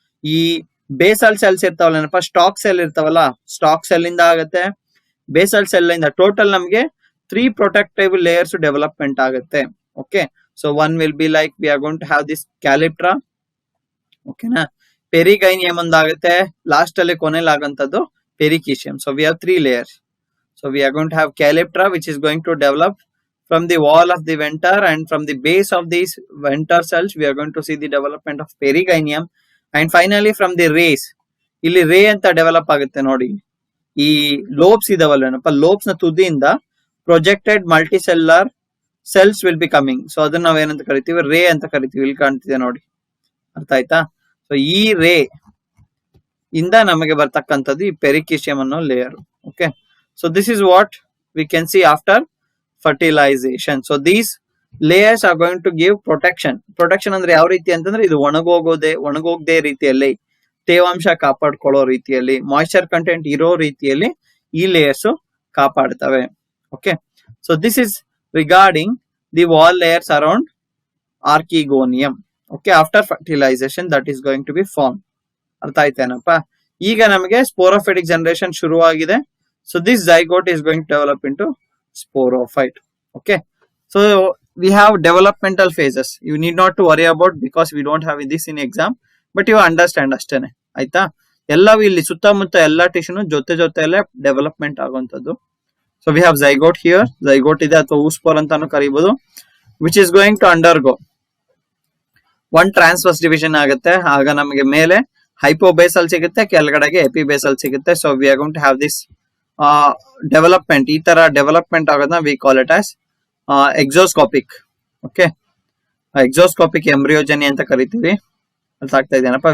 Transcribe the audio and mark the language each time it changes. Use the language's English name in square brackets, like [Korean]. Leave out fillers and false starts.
[Kannada] ಈ basal cells ಇರ್ತಾವಲ್ಲ, stock cell ಇರ್ತಾವಲ್ಲ, ಸ್ಟಾಕ್ ಸೆಲ್ ಇಂದ ಆಗುತ್ತೆ, ಬೇಸಲ್ ಸೆಲ್ ಇಂದ ಟೋಟಲ್ ನಮ್ಗೆ 3 ಪ್ರೊಟೆಕ್ಟಿವ್ ಲೇಯರ್ಸ್ ಡೆವಲಪ್ಮೆಂಟ್ ಆಗುತ್ತೆ. [English] Okay, so one will be like we are going to have this calyptra. ಓಕೆನಾ? [Kannada] ಪೆರಿಗೈನಿಯಂ ಒಂದಾಗುತ್ತೆ, ಲಾಸ್ಟ್ ಅಲ್ಲಿ ಕೊನೆಯಲ್ಲಿ ಆಗಂತದ್ದು ಪೆರಿಕಿಶಿಯಂ. [English] So we have 3 layers. So we are going to have calyptra which is going to develop from the wall of the venter, and from the base of these venter cells we are going to see the development of perigynium, and finally from the rays [Kannada] ಇಲ್ಲಿ ರೇ ಅಂತ develop ಆಗುತ್ತೆ ನೋಡಿ. ಈ lobes ಇದಾವಲ್ಲೇನಪ್ಪ, lobes ನ ತುದಿಯಿಂದ [English] Projected multicellular cells will be coming. [Kannada] So ಅದನ್ನ ನಾವೇನಂತ ಕರಿತೀವಿ? ರೇ ಅಂತ ಕರಿತೀವಿ. ಇಲ್ಲಿ ಕಾಣ್ತಿದೆ ನೋಡಿ. ಅರ್ಥ ಆಯ್ತಾ? ಸೊ ಈ ರೇ ಇಂದ ನಮಗೆ ಬರ್ತಕ್ಕಂಥದ್ದು ಈ ಪೆರಿಕಿಶಿಯಂ ಅನ್ನೋ layer. [English] Okay, so this is what we can see after fertilization. So these layers are going to give protection [Kannada] ಅಂದ್ರೆ ಯಾವ ರೀತಿ ಅಂತಂದ್ರೆ ಇದು ಒಣಗೋಗದೆ ರೀತಿಯಲ್ಲಿ, ತೇವಾಂಶ ಕಾಪಾಡ್ಕೊಳ್ಳೋ ರೀತಿಯಲ್ಲಿ, ಮಾಯಿಶ್ಚರ್ ಕಂಟೆಂಟ್ ಇರೋ ರೀತಿಯಲ್ಲಿ ಈ layers ಕಾಪಾಡ್ತವೆ. [English] Okay, so this is regarding the wall layers around archegonium. Okay, after fertilization that is going to be form. [Kannada] ಅರ್ಥ ಆಯ್ತೇನಪ್ಪ? ಈಗ ನಮಗೆ ಸ್ಪೋರೋಫಿಟಿಕ್ ಜನರೇಷನ್ ಶುರುವಾಗಿದೆ. [English] So this zygote is going to develop into sporophyte. Okay, so we have developmental phases. You need not to worry about because we don't have this in exam, but you understand [Kannada] ಅಷ್ಟೇನೆ. ಆಯ್ತಾ? ಎಲ್ಲವೂ ಇಲ್ಲಿ ಸುತ್ತಮುತ್ತ ಎಲ್ಲ ಟಿಶ್ಯೂನು ಜೊತೆಯಲ್ಲೇ development ಆಗುವಂತದ್ದು. [English] So we have zygote here. zygote [Kannada] ಇದೆ ಅಥವಾ oospore ಅಂತಾನು ಕರೀಬಹುದು, [English] which is going to undergo one transverse division ಆಗುತ್ತೆ. [Kannada] ಆಗ ನಮಗೆ ಮೇಲೆ ಹೈಪೋಬೇಸಲ್ ಸಿಗುತ್ತೆ, ಕೆಳಗಡೆಗೆ ಎಪಿಬೇಸಲ್ ಸಿಗುತ್ತೆ. [English] So we are going to have this development. [Kannada] ಈ ತರ ಡೆವಲಪ್ಮೆಂಟ್ ಆಗೋದನ್ನ [English] We call it as exoscopic. [Kannada] Okay, ಎಕ್ಸೋಸ್ಕೋಪಿಕ್ ಎಂಬ್ರಿಯೋಜನಿ ಅಂತ ಕರಿತೀವಿ. ಅರ್ಥ ಆಗ್ತಾ ಇದೆಯೇನಪ್ಪ?